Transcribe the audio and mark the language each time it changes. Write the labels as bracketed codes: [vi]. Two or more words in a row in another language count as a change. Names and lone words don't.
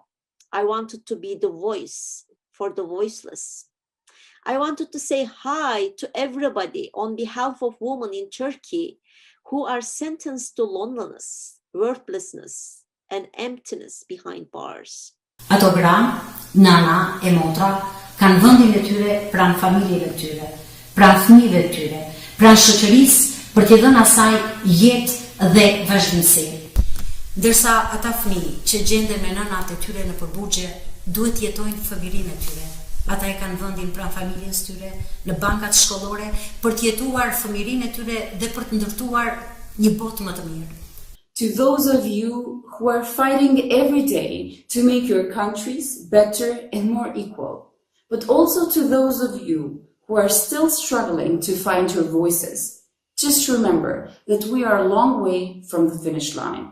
[en] I wanted to be the voice for the voiceless. I wanted to say hi to everybody on behalf of women in Turkey who are sentenced to loneliness, worthlessness, and emptiness behind bars. [sq] Ato gra, nana e motra kanë vendin e tyre pranë familjeve të tyre, pranë fëmijëve të tyre, pranë shoqërisë për t'i dhënë asaj jetë dhe vazhdimsi. Ndërsa ata fëmijë që gjenden me nënat e tyre në përburgje duhet jetojnë fëmijërinë e tyre. Ata e kanë vendin pranë familjes tyre, në bankat shkollore, për të jetuar fëmijërinë e tyre dhe për të ndërtuar një botë më të mirë. [en] To those of you who are fighting every day to make your countries better and more equal, but also to those of you who are still struggling to find your voices, just remember that we are a long way from the finish line.